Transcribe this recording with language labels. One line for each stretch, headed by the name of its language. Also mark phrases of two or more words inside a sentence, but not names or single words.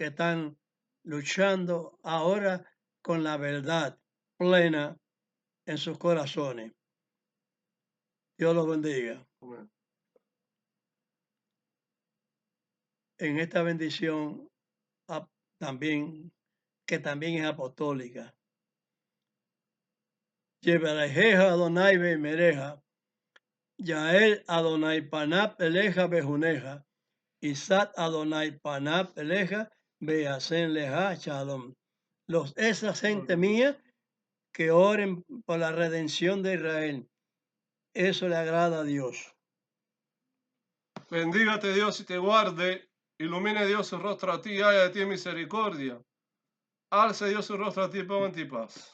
Spanish: que están luchando ahora con la verdad plena en sus corazones. Dios los bendiga. Amén. En esta bendición también, que también es apostólica.
Hebrew: יברכך יהוה וישמרך יאר יהוה פניו אליך ויחנך ישא יהוה פניו אליך וישם לך שלום.
Spanish: Esa gente mía que oren por la redención de Israel. Eso le agrada a Dios. Bendígate Dios y te guarde. Ilumine Dios su rostro a ti y haya de ti misericordia. Alce Dios su rostro a ti y ponga en ti paz.